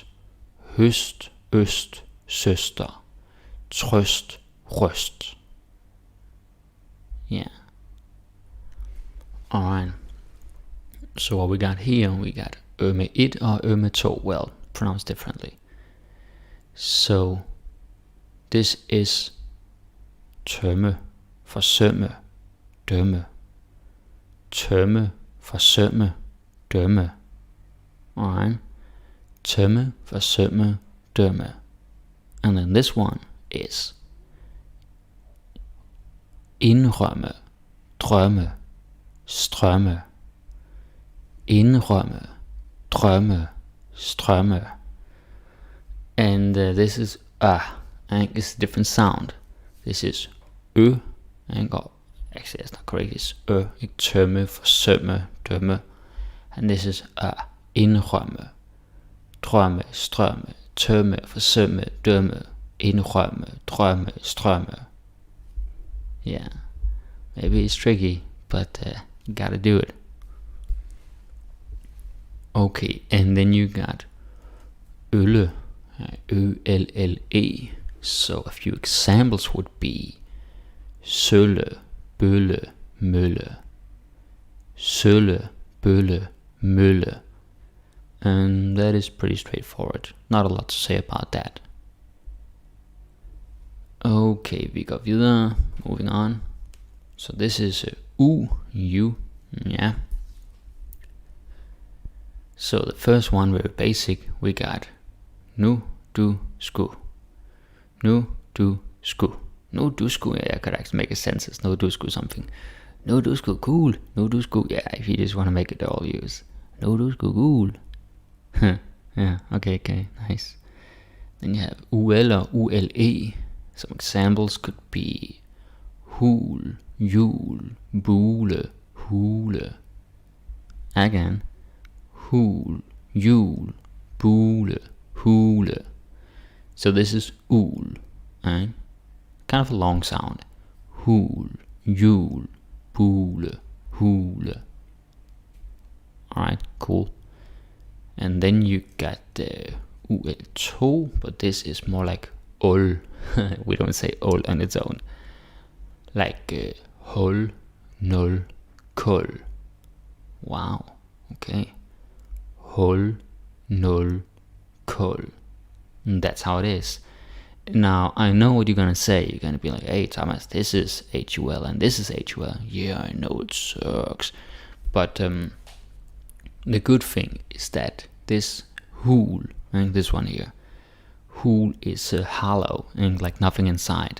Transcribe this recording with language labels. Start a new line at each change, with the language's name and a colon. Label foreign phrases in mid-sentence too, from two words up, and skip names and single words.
Danish: Høst, øst, søster. Trøst, røst.
English: Yeah. Alright. So what we got here, we got ømme1 or ømme2, well, pronounced differently. So this is
Danish: tømme, forsømme, dømme. Tømme, forsømme, dømme. Alright. Tømme, forsømme, dømme.
English: And then this one is
Danish: indrømme, drømme, strømme. Indrømme, drømme, strømme.
English: And this is and it's a different sound. This is and actually that's not correct, it's
Danish: ikke tømme, forsømme, dømme.
English: And this is
Danish: indrømme, drømme, strømme, tømme, forsømme, dømme, indrømme, drømme, strømme.
English: Yeah, maybe it's tricky, but you gotta do it. Okay, and then you got
Danish: ølle, ølle.
English: So a few examples would be
Danish: sølle, bølle, mølle. Sølle, bølle, mølle.
English: And that is pretty straightforward. Not a lot to say about that.
Danish: Okay, vi går videre.
English: Moving on. So this is u, yeah. So the first one, very basic, we got
Danish: nu, du, sku. Nu, du, sku. Nu, du, sku,
English: yeah, I could actually make a sentence.
Danish: Nu, du, sku something. Nu, du, sku, cool. Nu, du, sku,
English: yeah, if you just want to make it all use.
Danish: Nu, du, sku,
English: cool. Yeah, okay, nice. Then you have ul or ule. Some examples could be
Danish: hul, jul, bule, hule.
English: Again.
Danish: Hul, jul, bule, hule.
English: So this is ul, right? Kind of a long sound.
Danish: Hul, jul, bule, hule.
English: Alright, cool. And then you got the ul2, but this is more like ol. We don't say ol on its own. Like hol,
Danish: nul, kol.
English: Wow, okay.
Danish: Hol, nul, kol.
English: And that's how it is. Now, I know what you're gonna say. You're gonna be like, hey Thomas, this is HUL and this is HUL. Yeah, I know it sucks. But the good thing is that this hul, and this one here, hul is hollow and like nothing inside.